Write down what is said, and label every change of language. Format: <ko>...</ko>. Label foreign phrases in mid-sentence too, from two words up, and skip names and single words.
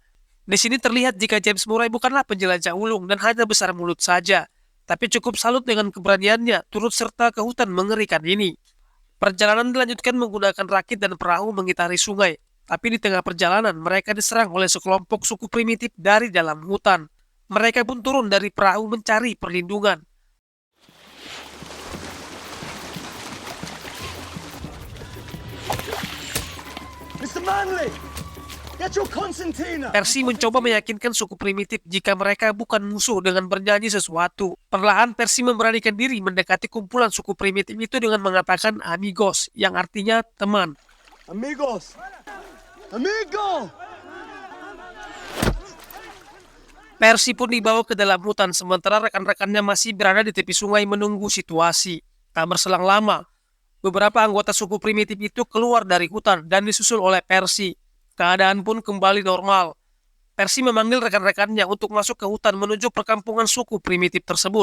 <id>Di sini terlihat jika James Murray bukanlah penjelajah ulung dan hanya besar mulut saja, tapi cukup salut dengan keberaniannya turut serta ke hutan mengerikan ini. Perjalanan dilanjutkan menggunakan rakit dan perahu mengitari sungai, tapi di tengah perjalanan mereka diserang oleh sekelompok suku primitif dari dalam hutan. Mereka pun turun dari perahu mencari perlindungan.</id> <en>Mr. Manley, get your concertina.</en> <id>Percy mencoba meyakinkan suku primitif jika mereka bukan musuh dengan bernyanyi sesuatu. Perlahan Percy memberanikan diri mendekati kumpulan suku primitif itu dengan mengatakan amigos, yang artinya teman.</id> <es>Amigos. Amigo.</es> <id>Percy pun dibawa ke dalam hutan sementara rekan-rekannya masih berada di tepi sungai menunggu situasi. Tak berselang lama, beberapa anggota suku primitif itu keluar dari hutan dan disusul oleh Percy. Keadaan pun kembali normal. Percy memanggil rekan-rekannya untuk masuk ke hutan menuju perkampungan suku primitif tersebut.</id>